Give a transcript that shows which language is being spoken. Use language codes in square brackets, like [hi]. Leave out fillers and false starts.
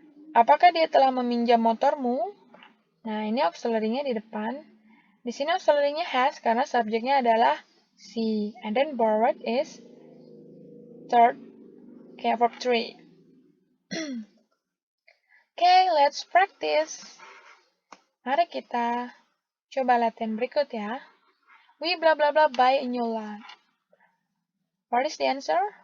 [id] Apakah dia telah meminjam motormu? Nah, ini auxiliary-nya di depan. Di sini auxiliary-nya has karena subjeknya adalah she. [en] And then borrowed is third, [id] kayak [en] verb 3. Okay, let's practice. [id] Mari kita coba latihan berikut ya. [en] We blah blah blah buy a new lamp. What is the answer?